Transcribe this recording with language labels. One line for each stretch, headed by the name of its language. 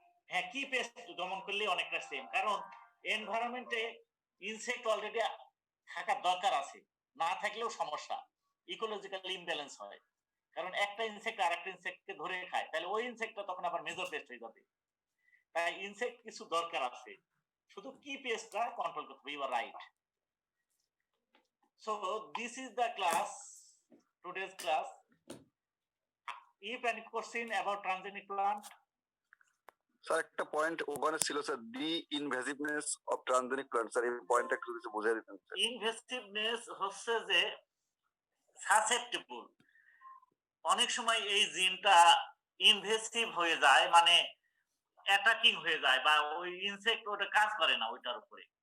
Bangla: হ্যাঁ কি পেস্ট দমন করলে অনেকটা সেম, কারণ এনভায়রনমেন্টে ইনসেক্ট অলরেডি থাকার দরকার আছে, না থাকলেও সমস্যা, ইকোলজিক্যাল ইমব্যালেন্স হয়। কারণ একটা ইনসেক্ট আর একটা ইনসেক্টকে ধরে খায়, তাহলে ওই ইনসেক্টটা তখন আবার মেজর পেস্ট হয়ে যাবে। তাই ইনসেক্ট কিছু দরকার আছে, শুধু কি পেস্টটা কন্ট্রোল করতে হবে।
English: You are right. So this is the class, today's class. If any question about transgenic plant?
Bangla: Sir একটা পয়েন্ট ওখানে ছিল sir,
English: the invasiveness of transgenic plant,
Bangla: sir এই পয়েন্টটা একটু কিছু বুঝিয়ে দিতেন স্যার। ইনভেসিভনেস হচ্ছে যে সাসেপ্টেবল, অনেক সময় এই জিনটা ইনভেসিভ হয়ে যায়, মানে অ্যাটাকিং হয়ে যায়, বা ওই ইনসেক্ট ওটা কাজ করে না ওইটার উপরে।